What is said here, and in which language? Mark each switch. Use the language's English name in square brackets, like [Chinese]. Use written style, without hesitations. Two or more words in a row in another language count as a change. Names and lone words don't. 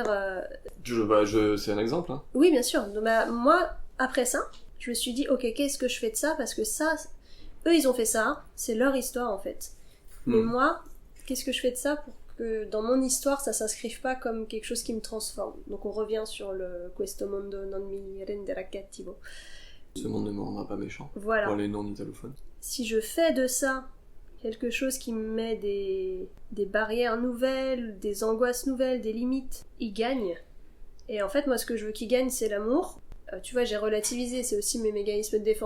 [French] C'est un exemple, hein. Oui, bien sûr. Donc, moi, après ça, je me suis dit, ok, qu'est-ce que je fais de ça? Parce que ça, eux, ils ont fait ça, c'est leur histoire, en fait. Mais moi, qu'est-ce que je fais de ça pour que dans mon histoire, ça s'inscrive pas comme quelque chose qui me transforme? Donc on revient sur le [Italian] Questo mondo non mi renderà cattivo. [French] Ce monde ne me rendra pas méchant. Voilà. Pour les non-italophones. Si je fais de ça quelque chose qui me met des barrières nouvelles, des angoisses nouvelles, des limites, il gagne. Et en fait, moi, ce que je veux qu'il gagne, c'est l'amour. Tu vois, j'ai relativisé, c'est aussi mes mécanismes de défense.